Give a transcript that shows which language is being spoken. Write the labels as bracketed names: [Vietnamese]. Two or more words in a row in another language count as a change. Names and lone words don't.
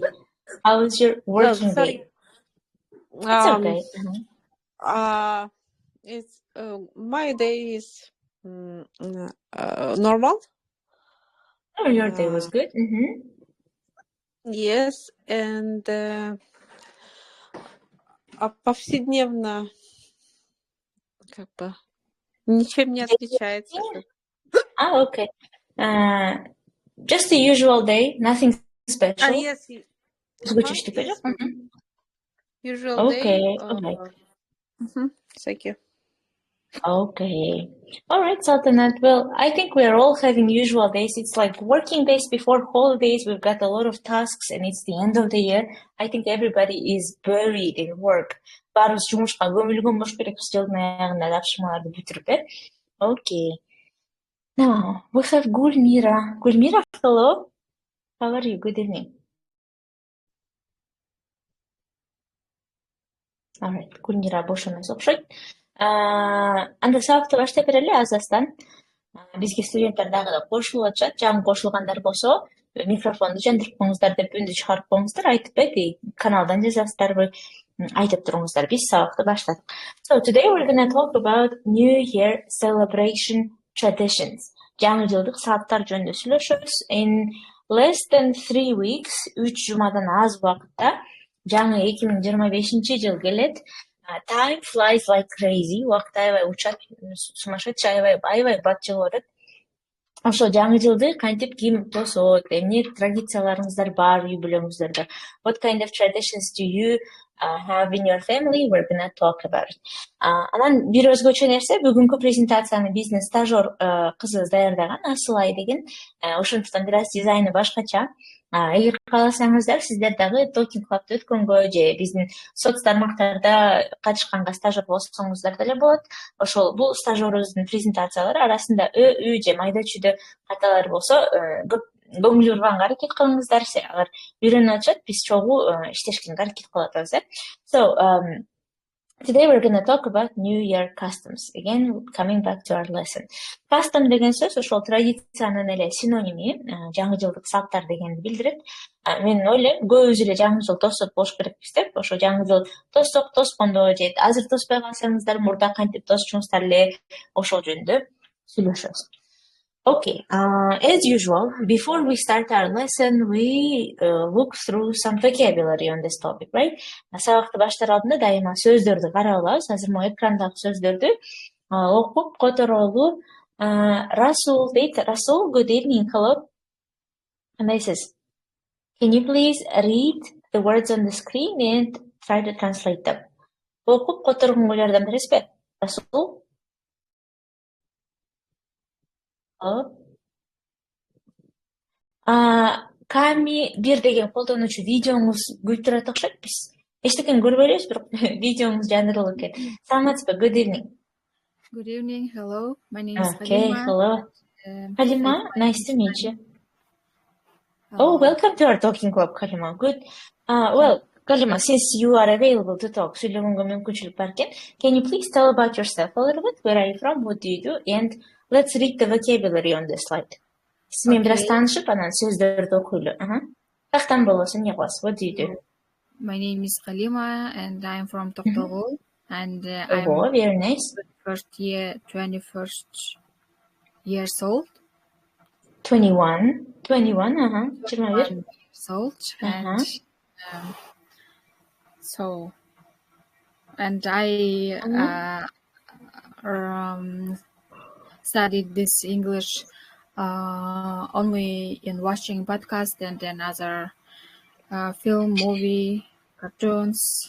[English] How was your working day? It's okay. It's my day is normal. Oh, your day was good. Yes, and [Russian] повседневно как бы ничем не отличается. [English] Ah, okay. Just the usual day, nothing special. Yes. Usual Okay, day. okay. Thank you. Okay. All right, Sultanat. Well, I think we're all having usual days. It's like working days before holidays. We've got a lot of tasks and it's the end of the year. I think everybody is buried in work. [Kyrgyz] Баарыбыз жумушка көмүлгөн болуш керек жылдын аягында тапшырмаларды бүтүрүп, э? [English] Okay. Now, we have Gulmira. Gulmira, hello. How are you? Good evening. All right, Gulmira [Kyrgyz] бош эмес окшойт. Анда сабакты баштап берели азастан. Бизге студенттер дагы да кошулуп атышат. Жаңы кошулгандар болсо, микрофонду жандырып коюңуздар деп үндү чыгарып коюңуздар. Айтып берди, каналдан жазасыздарбы? Айтып туруңуздар. Биз сабакты баштадык. [English] So today we're going to talk about New Year celebration traditions. [Kyrgyz] Жаңы жылдык салттар жөнүндө сүйлөшөбүз. [English] In less than 3 weeks, [Kyrgyz] 3 жумадан аз убакытта жаңы 2025 жыл келет. [English] Time flies like crazy. [Kyrgyz] Убакыт аябай учат, сумасшедший, аябай бат жылып атат. Ошо жаңы жылды кантип ким тосот? Эмне традицияларыңыздар бар үй бүлөңүздөрдө? [English] What kind of traditions do you have in your family? We're gonna talk about it. [Kyrgyz] Анан бир өзгөчө нерсе, бүгүнкү презентацияны биздин стажер кызыбыз даярдаган, Асылай деген. Ошондуктан бир аз дизайны башкача. Эгер кааласаңыздар, сиздер дагы [English] talking club [Kyrgyz] өткөнгө же биздин соц тармактарда катышканга стажер болсоңуздар деле болот. Ошол бул стажерыбыздын презентациялары арасында ө же майда чүйдө каталар болсо, көп көңүл бурганга аракет кылыңыздар. Алар үйрөнүп атышат, биз чогуу иштешкенге аракет кылып атабыз. [English] So, today we're going to talk about New Year customs. Again, coming back to our lesson. [Kyrgyz] Custom деген сөз ошол традициянын эле синоними, жаңы жылдык салттар дегенди билдирет. Мен ойлойм, көбүбүз эле жаңы жыл тосот болуш керекпиз деп, ошо жаңы жыл тоссок, тоскондо же азыр тоспой калсаңыздар, мурда кантип тосчуңуздар эле, ошол жөнүндө сүйлөшөбүз. [English] Okay, as usual, before we start our lesson, we look through some vocabulary on this topic, right? [Kyrgyz] Сабакты баштар алдында дайыма сөздөрдү карап алабыз. Азыр могу экрандагы сөздөрдү окуп которолу. Расул дейт. Расул, [English] good evening, hello. [Kyrgyz] Кандайсыз? [English] Can you please read the words on the screen and try to translate them? [Kyrgyz] Окуп которгон ойлордон бересизби? Расул? Ками бир деген колдонуучу видеоңуз күйүп турат окшойт. Биз эчтекени көрбөй элебиз, бирок видеоңуз жандырылып экен. Саламатсызбы? [English] Good evening. Good evening. Hello. My name is Okay, Halima. hello. Halima, nice to meet you. Oh, welcome to our talking club, Halima. Good. Well, Halima, since you are available to talk, сүйлөгөнгө мүмкүнчүлүк бар экен. Can you please tell about yourself a little bit? Where are you from? What do you do? And let's read the vocabulary on this slide. [Kyrgyz] Сиз менен бир аз таанышып, анан сөздөрдү окуйлу. Тактан болосу, эмне кыласыз? [English] What do you do? My name is Halima and I'm from Toktogul. And I'm very nice. 21st years old. 21, 21 years old. And so, and I studied this English only in watching podcast and then other film, movie, cartoons.